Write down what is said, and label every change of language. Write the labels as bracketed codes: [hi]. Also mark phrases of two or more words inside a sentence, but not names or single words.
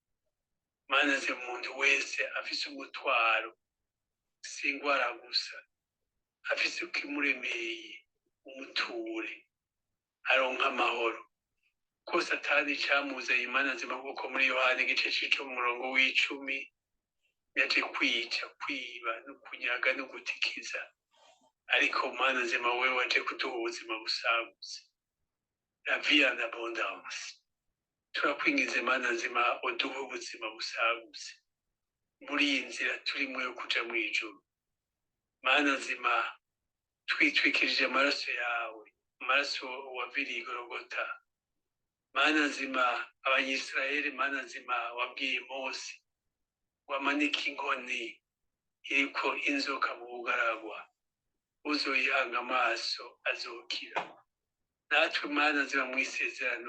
[rn] Mana nzima umuntu wese afise umutwaro si indwara gusa afise ukimuremeye umuture aronka amahoro ko Satani camuzanye Mana nzima kuko muri Yohana igice c'umurongo w'icumi yaje kwica kwiba no kunyaga no gutikiza ariko Mana nzima wewe waje kuduha ubuzima busagutse [fr] la vie en abondance [rn] turakwingize Mana nzima uduhe ubuzima busagutse muri iyi nzira turimo yo kuja mu ijuru Mana nzima twitwikirije amaraso yawe amaraso waviriye i Golgota Mana nzima abanyisiraheli Mana nzima wabwiye Mose wamanika inkoni iriko inzoka mu bugaragwa uzoyihanga amaso azokira natwe Mana nzima mu isezerano